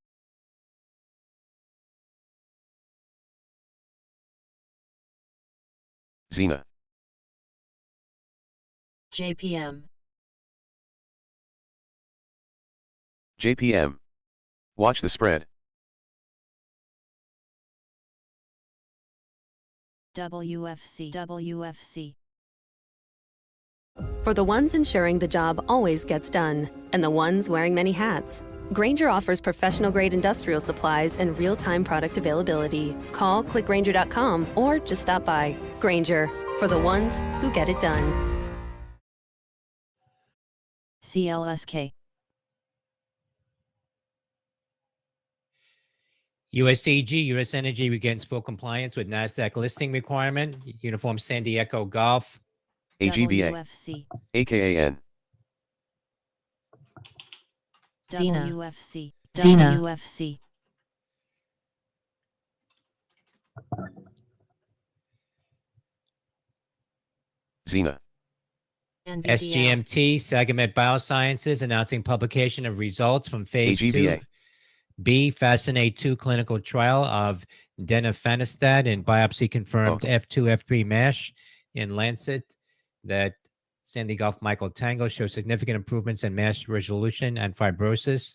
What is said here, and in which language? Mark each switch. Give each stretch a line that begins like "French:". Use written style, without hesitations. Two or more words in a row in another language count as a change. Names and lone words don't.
English: ZENA. JPM. JPM. Watch the spread. WFC. WFC. For the ones ensuring the job always gets done, and the ones wearing many hats, Grainger offers professional-grade industrial supplies and real-time product availability. Call, click Grainger.com, or just stop by. Grainger, for the ones who get it done. CLSK. USCG, US Energy begins full compliance with NASDAQ listing requirement. Uniform Sandy Echo Golf. AGBA. WFC. AKAN. ZENA. WFC. ZENA. WFC. ZENA. NVDL. SGMT, Sagamet Biosciences, announcing publication of results from phase AGBA. 2B Fascinate 2 clinical trial of denifanstat in biopsy-confirmed F2, F3 MASH in Lancet that Sandy Golf Michael Tango shows significant improvements in MASH resolution and fibrosis.